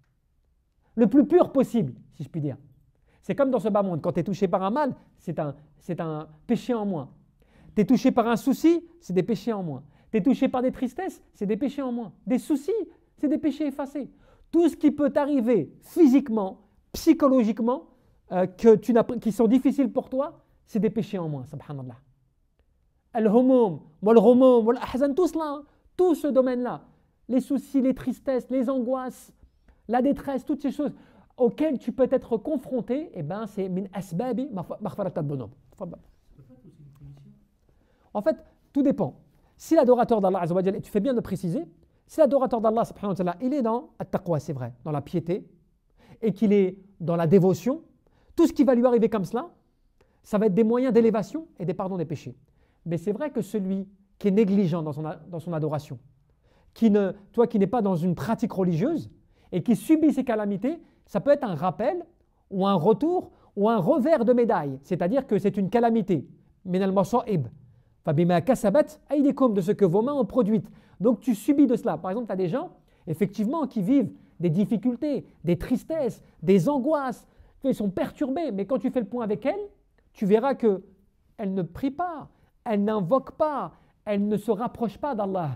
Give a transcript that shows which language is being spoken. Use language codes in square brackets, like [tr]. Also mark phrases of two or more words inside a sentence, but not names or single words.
[fr] Le plus pur possible, si je puis dire. C'est comme dans ce bas monde, quand tu es touché par un mal, c'est un péché en moins. Tu es touché par un souci, c'est des péchés en moins. Tu es touché par des tristesses, c'est des péchés en moins. Des soucis, c'est des péchés effacés. Tout ce qui peut t'arriver physiquement, psychologiquement, qui sont difficiles pour toi, c'est des péchés en moins, subhanallah. [ar] الهموم والهموم والأحزان, [fr] tout cela, tout ce domaine-là, les soucis, les tristesses, les angoisses, la détresse, toutes ces choses auxquelles tu peux être confronté, eh ben, c'est [ar] من أسباب مغفرة الذنوب. [fr] En fait, tout dépend. Si l'adorateur d'Allah [ar] عز وجل, [fr] et tu fais bien de préciser, si l'adorateur d'Allah [ar] سبحانه وتعالى, [fr] il est dans at-taqwa, c'est vrai, dans la piété, et qu'il est dans la dévotion, tout ce qui va lui arriver comme cela, ça va être des moyens d'élévation et des pardons des péchés. Mais c'est vrai que celui qui est négligent dans son adoration, qui n'est pas dans une pratique religieuse et qui subit ces calamités, ça peut être un rappel ou un retour ou un revers de médaille. C'est-à-dire que c'est une calamité. [ar] من المصائب فبما كسبت أيديكم, [fr] de ce que vos mains ont produit. Donc tu subis de cela. Par exemple, tu as des gens, effectivement, qui vivent des difficultés, des tristesses, des angoisses. Ils sont perturbés. Mais quand tu fais le point avec elles, tu verras qu'elles ne prient pas, elles n'invoquent pas, elles ne se rapprochent pas d'Allah.